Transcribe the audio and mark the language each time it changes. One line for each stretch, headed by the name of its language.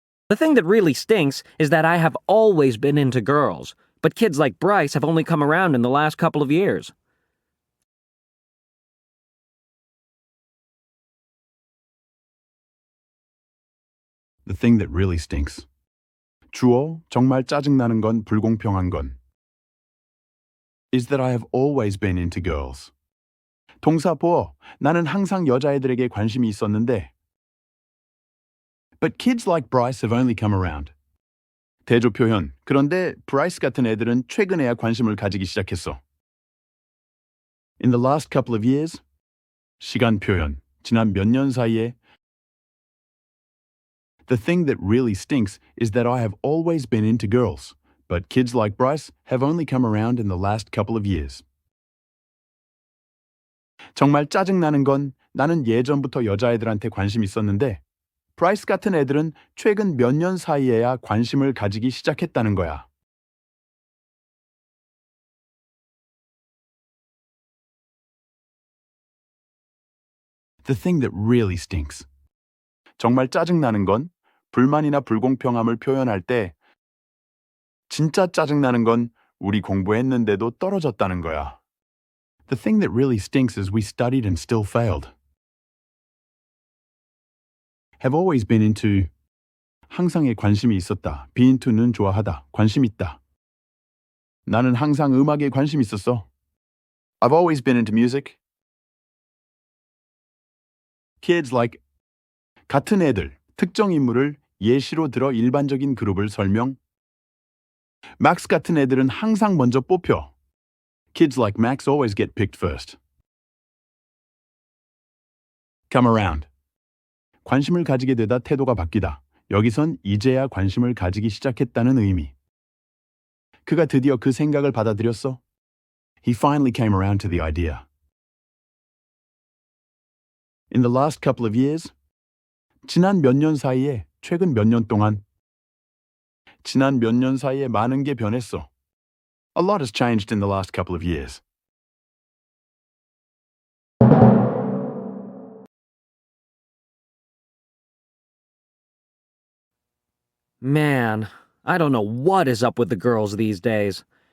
English: The thing that really stinks is that I have always been into girls, but kids like Bryce have only come around in the last couple of years. The thing that really stinks.
Korean: 주어, 정말 짜증나는 건 불공평한 건.
English: Is that I have always been into girls.
Korean: 동사 보어, 나는 항상 여자애들에게 관심이 있었는데.
English: But kids like Bryce have only come around.
Korean: 대조 표현, 그런데 브라이스 같은 애들은 최근에야 관심을 가지기 시작했어.
English: In the last couple of years.
Korean: 시간 표현, 지난 몇 년 사이에.
English: The thing that really stinks is that I have always been into girls, but kids like Bryce have only come around in the last couple of years.
Korean: 정말 짜증나는 건 나는 예전부터 여자애들한테 관심 있었는데 브라이스 같은 애들은 최근 몇 년 사이에야 관심을 가지기 시작했다는 거야.
English: The thing that really stinks.
Korean: 정말 짜증나는 건 불만이나 불공평함을 표현할 때 진짜 짜증나는 건 우리 공부했는데도 떨어졌다는 거야.
English: The thing that really stinks is we studied and still failed. Have always been into
Korean: 항상에 관심이 있었다.
English: be into
Korean: 는 좋아하다. 관심 있다. 나는 항상 음악에 관심 있었어.
English: I've always been into music. Kids like
Korean: 같은 애들, 특정 인물을 예시로 들어 일반적인 그룹을 설명. Max 같은 애들은 항상 먼저 뽑혀.
English: Kids like Max always get picked first. come around.
Korean: 관심을 가지게 되다 태도가 바뀌다. 여기선 이제야 관심을 가지기 시작했다는 의미. 그가 드디어 그 생각을 받아들였어.
English: He finally came around to the idea. In the last couple of years,
Korean: 지난 몇 년 사이에, 최근 몇 년 동안, 지난 몇 년 사이에 많은 게 변했어.
English: A lot has changed in the last couple of years. Man, I don't know what is up with the girls these days.